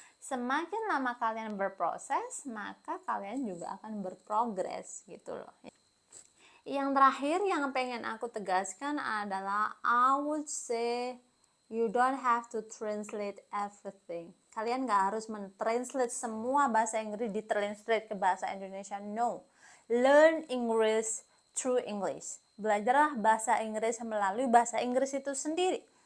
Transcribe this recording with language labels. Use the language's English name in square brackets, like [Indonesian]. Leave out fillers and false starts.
[Indonesian] Semakin lama kalian berproses, maka kalian juga akan berprogres gitu loh. Yang terakhir yang pengen aku tegaskan adalah [English] I would say you don't have to translate everything. [Indonesian] Kalian gak harus mentranslate semua bahasa Inggris ditranslate ke bahasa Indonesia. [English] No. Learn English through English. [Indonesian] Belajarlah bahasa Inggris melalui bahasa Inggris itu sendiri.